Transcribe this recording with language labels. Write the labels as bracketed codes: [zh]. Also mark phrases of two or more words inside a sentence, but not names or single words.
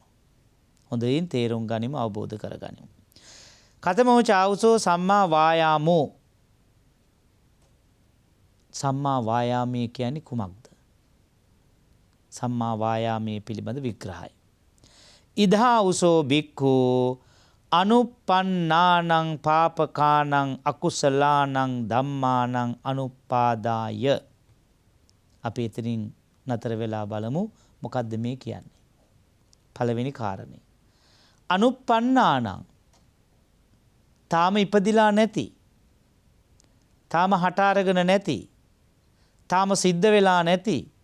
[si] හොඳින් තේරුම් ගනිමු, අවබෝධ කරගනිමු. [pi] කතමෝ චාවුසෝ සම්මා වායාමෝ. [si] සම්මා වායාමයේ කියන්නේ කුමක්ද? සම්මා වායාමයේ පිළිබඳ විග්‍රහය. [pi] ඉදා උසෝ බික්ඛු අනුප්පන්නානං පාපකානං අකුසලානං ධම්මානං අනුපාදාය. [si] අපි එතනින් නතර වෙලා බලමු මොකද්ද මේ කියන්නේ. පළවෙනි කාරණේ. අනුප්පන්නානං, තාම ඉපදිලා නැති, තාම හට අරගෙන නැති, තාම සිද්ධ වෙලා නැති